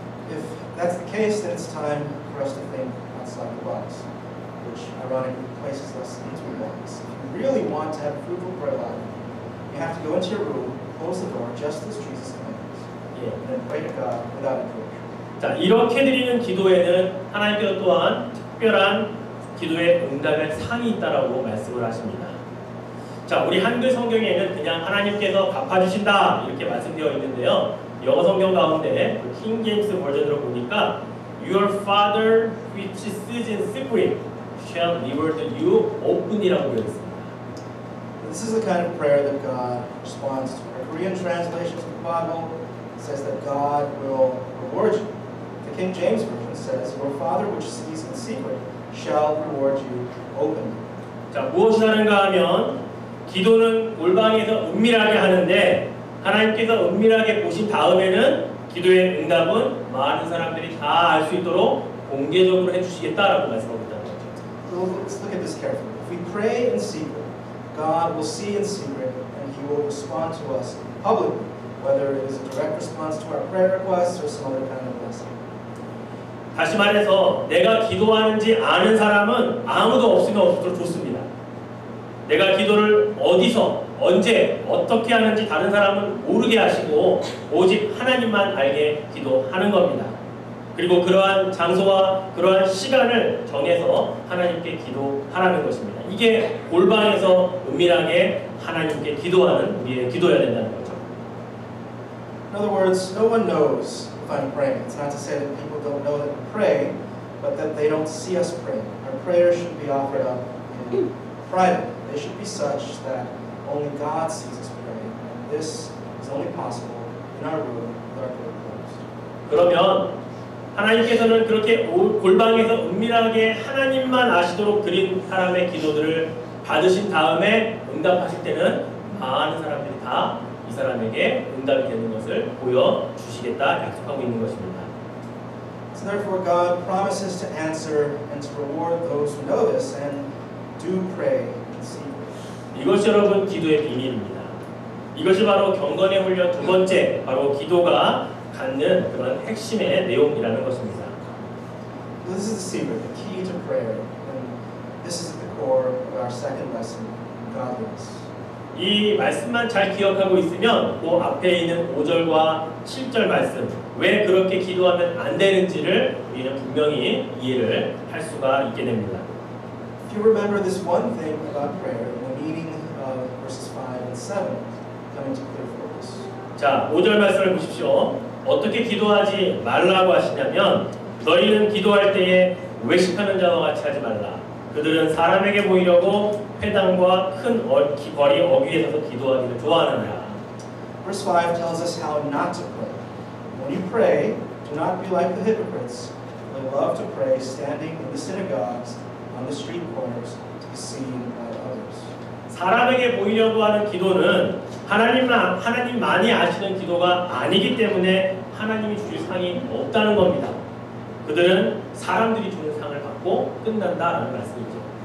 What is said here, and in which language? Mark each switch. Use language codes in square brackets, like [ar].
[en] If that's the case, then it's time for us to think outside the box, which ironically places us into a box. If you really want to have a fruitful prayer life, you have to go into your room, close the door, just as Jesus commands, and then pray to God without interruption. [ko] 자, 이렇게 드리는 기도에는 하나님께서 또한 특별한 기도의 응답의 상이 있다라고 말씀을 하십니다. 자, 우리 한글 성경에는 그냥 하나님께서 갚아주신다 이렇게 말씀되어 있는데요. 영어 성경 가운데 킹 제임스 버전으로 보니까 [en] Your Father which sees in secret shall reward you open [ko] 이라고 되어 있습니다. [en] This is the kind of prayer that God responds to. Our Korean translation of the Bible says that God will reward you. The King James Version says, Your Father which sees in secret shall reward you openly. [ko] 자, 무엇이 다른가 하면 기도는 골방에서 은밀하게 하는데 하나님께서 은밀하게 보신 다음에는 기도의 응답은 많은 사람들이 다 알 수 있도록 공개적으로 해주시겠다라고 말씀하고 있다는 거죠. [en] So let's look at this carefully. If we pray in secret, God will see in secret and He will respond to us publicly whether it is a direct response to our prayer requests or some other kind of blessing. [ko] 다시 말해서 내가 기도하는지 아는 사람은 아무도 없으면 없도록 좋습니다. 내가 기도를 어디서 언제 어떻게 하는지 다른 사람은 모르게 하시고 오직 하나님만 알게 기도하는 겁니다. 그리고 그러한 장소와 그러한 시간을 정해서 하나님께 기도하라는 것입니다. 이게 골방에서 은밀하게 하나님께 기도하는 우리의 기도여야 된다는 거죠. [en] In other words, no one knows if I'm praying. It's not to say that people don't know that we pray, but that they don't see us praying. Our prayers should be offered up in private. They should be such that only God sees us praying. And this is only possible in our room with our door closed. [ko] 그러면 하나님께서는 그렇게 골방에서 은밀하게 하나님만 아시도록 드린 사람의 기도들을 받으신 다음에 응답하실 때는 많은 사람들이 다 이 사람에게 응답이 되는 것을 보여주시겠다 약속하고 있는 것입니다. [en] So therefore God promises to answer and to reward those who know this and do pray in secret. [ko] 이것이 여러분 기도의 비밀입니다. 이것이 바로 경건의 훈련 두 번째, 바로 기도가 갖는 그런 핵심의 내용이라는 것입니다. [en] This is the secret, the key to prayer, and this is at the core of our second lesson, godliness. [ko] 이 말씀만 잘 기억하고 있으면 그 앞에 있는 5절과 7절 말씀 왜 그렇게 기도하면 안 되는지를 우리는 분명히 이해를 할 수가 있게 됩니다. [en] If you remember this one thing about prayer, the meaning of verses 5 and 7 come into clear focus. [ko] 자, 5절 말씀을 보십시오. 어떻게 기도하지 말라고 하시냐면 너희는 기도할 때에 외식하는 자와 같이 하지 말라. 그들은 사람에게 보이려고 회당과 큰 거리 어귀에 서서 기도하기를 좋아하느니라. [en] Verse 5 tells us how not to pray. When you pray, do not be like the hypocrites. They love to pray standing in the synagogues on the street corners to be seen by others. [ko] 사람에게 보이려고 하는 기도는 하나님만이 아시는 기도가 아니기 때문에 하나님이 주실 상이 없다는 겁니다. 그들은 사람들이 주는 상을 받고 끝난다라는 말씀이죠.